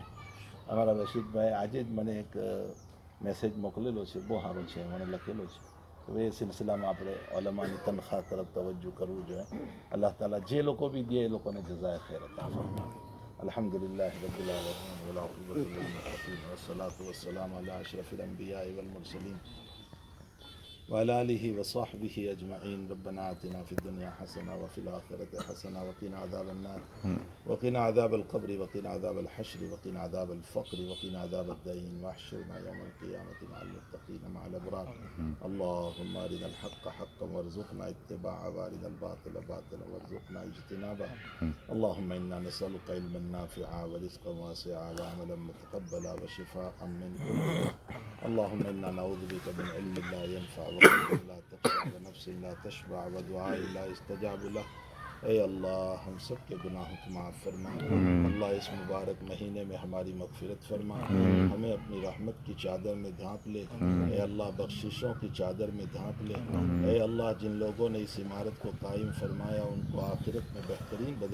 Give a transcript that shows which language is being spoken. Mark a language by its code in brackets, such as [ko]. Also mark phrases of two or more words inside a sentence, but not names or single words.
[gu] અમારા રશીદભાઈ આજે જ મને એક મેસેજ મોકલેલો છે, બહુ સારો છે, મને લખેલો છે. હવે એ સિલસિલામાં આપણે ઉલમાની તનખા તરફ તવજ્જો કરવું જોઈએ. અલ્લાહ તાલા જે લોકો બી દે એ લોકોને જઝાય ખૈર અતા ફરમાવે. [ar] الحمد لله رب العالمين والعاقبة للمتقين والصلاة والسلام على أشرف الأنبياء والمرسلين وعلى آله وصحبه أجمعين. ربنا آتنا في الدنيا حسنة وفي الآخرة حسنة وقنا عذاب النار وقنا عذاب القبر وقنا عذاب الحشر وقنا عذاب الفقر وقنا عذاب الدين واحشرنا يوم القيامة مع المتقين مع الأبرار. اللهم أرنا الحق حقا وارزقنا اتباعه وأرنا الباطل باطلا وارزقنا اجتنابه. اللهم إنا نسألك علما نافعا ورزقا واسعا وعملا متقبلا وشفاء من كل داء. اللهم إنا نعوذ بك من علم لا ينفع وقلب لا تخشع ونفس لا تشبع ودعاء لا يستجاب له. [ur] اے اللہ ہم سب کے گناہوں کو معاف فرما. اللہ اس مبارک مہینے میں ہماری مغفرت فرما. ہمیں اپنی رحمت کی چادر میں ڈھانپ لے. اے اللہ بخششوں کی چادر میں ڈھانپ لے. اے اللہ جن لوگوں نے اس عمارت کو قائم فرمایا ان کو آخرت میں بہترین بدلہ